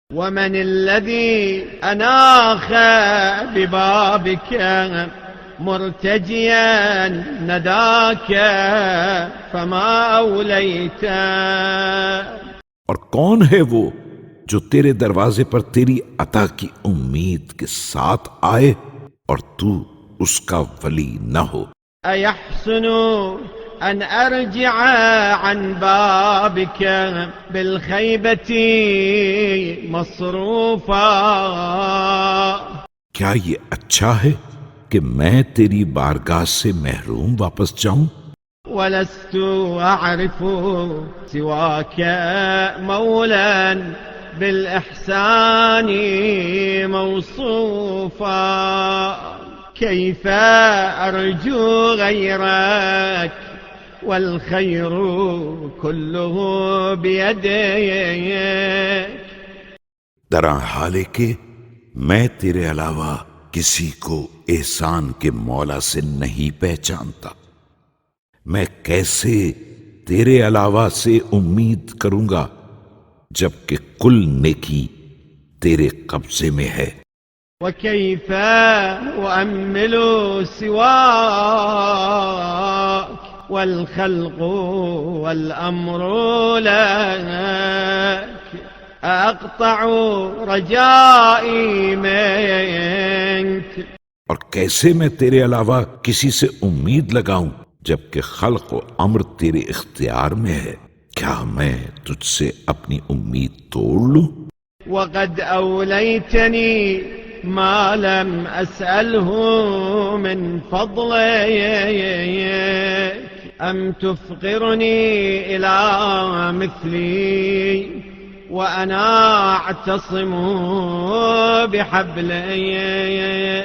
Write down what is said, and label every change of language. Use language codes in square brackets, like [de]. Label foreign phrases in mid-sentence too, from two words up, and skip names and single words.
[ar] ومن الذي أناخ ببابك مرتجيا نداك فما أوليت। [hi] और कौन है वो जो तेरे दरवाजे पर तेरी अता की उम्मीद के साथ आए और तू उसका वली न हो। [ar] أيحسن أن أرجع عن بابك بالخيبة مصروفا. [hi] क्या ये अच्छा है कि मैं तेरी बारगाह से महरूम वापस जाऊं? [ar] ولست أعرف سواك مولى بالإحسان موصوفا. كيف أرجو غيرك والخير كله بيدك. [hi] दरा हाले के मैं तेरे अलावा किसी को एहसान के मौला से नहीं पहचानता। मैं कैसे तेरे अलावा से उम्मीद करूंगा जबकि कुल नेकी तेरे कब्जे में है। [ar] وكيف أؤمل سواك والخلق والأمر لك أأقطع رجائي منك. [hi] और कैसे मैं तेरे अलावा किसी से उम्मीद लगाऊं जबकि खल्क़ व अम्र तेरे इख्तियार में है। क्या मैं तुझसे अपनी उम्मीद तोड़ लूं? [ar] وقد أوليتني ما لم أسأله من فضلك أم تفقرني إلى مثلي وأنا أعتصم بحبلك.